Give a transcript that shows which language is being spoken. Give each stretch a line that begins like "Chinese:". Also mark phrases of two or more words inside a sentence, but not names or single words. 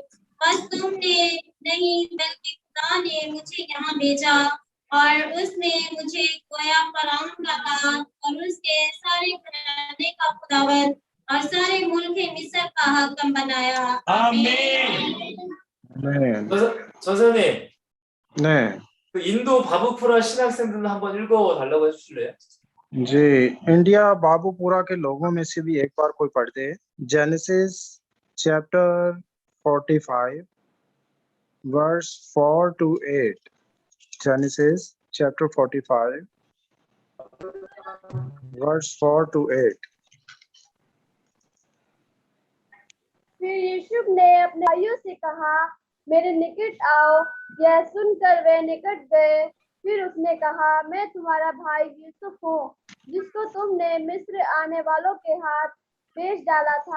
Hindi: बस तुमने नहीं बल्कि खुदा ने मुझे यहाँ भेजा, और उसने मुझे गोया फराउन का बाप और उसके सारे घराने का खुदावंद और सारे मुल्क मिस्र का हाकिम बनाया। आमीन।
Korean: 선생님, 네, 그 인도 바부쿠라 신학생들 한번 읽어달라고 해주실래요?
Hindi: जी। इंडिया बाबूपुरा के लोगों में से भी एक बार कोई पढ़ दे।
English: Genesis chapter 45 verse 4 to 8। Genesis chapter 45 verse 4 to 8।
Hindi: फिर यूसुफ ने अपने भाइयों से कहा, मेरे निकट आओ। यह सुनकर वे निकट गए। फिर उसने कहा, मैं तुम्हारा भाई यूसुफ हूँ, जिसको तुमने मिस्र आने वालों के हाथ बेच डाला था।